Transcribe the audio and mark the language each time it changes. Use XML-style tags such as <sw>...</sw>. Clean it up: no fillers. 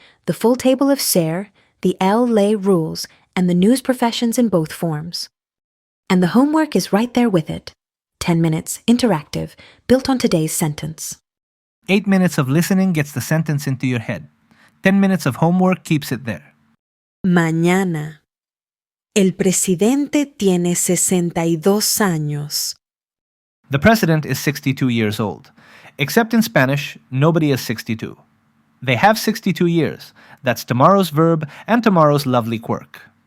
<en>The full table of SARE, the L-lay rules, and the news professions in both forms. And the homework is right there with it. 10 minutes, interactive, built on today's sentence. 8 minutes of listening gets the sentence into your head. 10 minutes of homework keeps it there.</en> <es>Mañana. El presidente tiene 62 años.</es> <en>The president is 62 years old. Except in Spanish, nobody is 62. They have 62 years. That's tomorrow's verb and tomorrow's lovely quirk.</en>